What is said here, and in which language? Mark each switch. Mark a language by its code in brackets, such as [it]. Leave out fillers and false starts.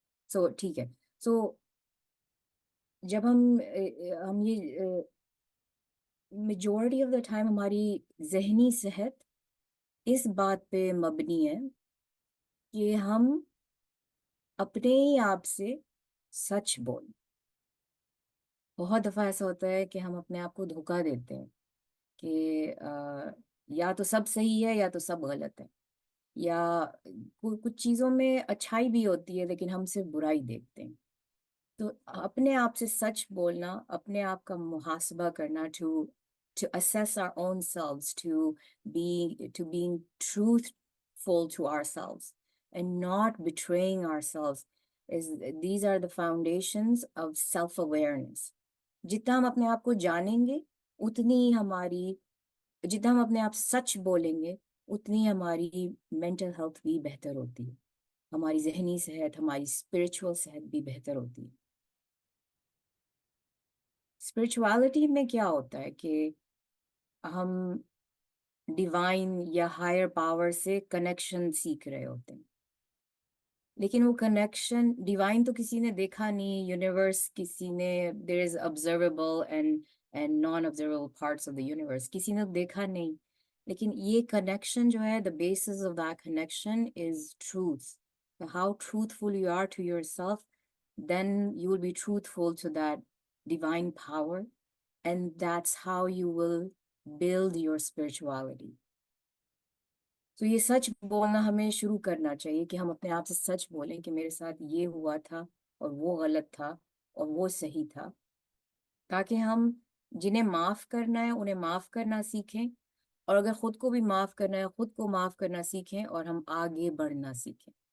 [ur] So ٹھیک ہے. So جب ہم یہ میجورٹی آف دا ٹائم ہماری ذہنی صحت اس بات پہ مبنی ہے کہ ہم اپنے ہی آپ سے سچ بولیں. بہت دفعہ ایسا ہوتا ہے کہ ہم اپنے آپ کو دھوکہ دیتے ہیں کہ یا تو سب صحیح ہے یا تو سب غلط ہے, یا کچھ چیزوں میں اچھائی بھی ہوتی ہے لیکن ہم صرف برائی دیکھتے ہیں. تو اپنے آپ سے سچ بولنا, اپنے آپ کا محاسبہ کرنا, [en] to assess our own selves, to being truthful to ourselves and not betraying ourselves, these are the foundations of self-awareness. [ur] جتنا ہم اپنے آپ کو جانیں گے اتنی جتنا ہم اپنے آپ سچ بولیں گے اتنی ہماری مینٹل ہیلتھ بھی بہتر ہوتی ہے, ہماری ذہنی صحت, ہماری اسپرچول صحت بھی بہتر ہوتی ہے. اسپرچوالٹی میں کیا ہوتا ہے کہ ہم ڈیوائن یا ہائر پاور سے کنیکشن سیکھ رہے ہوتے ہیں, لیکن وہ کنیکشن ڈیوائن تو کسی نے دیکھا نہیں, یونیورس کسی نے, دیر از observable and naan observable parts of the universe, کسی نے دیکھا نہیں, لیکن یہ کنیکشن جو ہے, [en] the basis of that connection is truth. How truthful you are to yourself, then you will be truthful to that divine power, and that's how you will build your spirituality. [ur] تو یہ سچ بولنا ہمیں شروع کرنا چاہیے کہ ہم اپنے آپ سے سچ بولیں کہ میرے ساتھ یہ ہوا تھا اور وہ غلط تھا اور وہ صحیح تھا, تاکہ ہم جنہیں معاف کرنا ہے انہیں معاف کرنا سیکھیں, اور اگر خود کو بھی معاف کرنا ہے، خود کو معاف کرنا سیکھیں اور ہم آگے بڑھنا سیکھیں.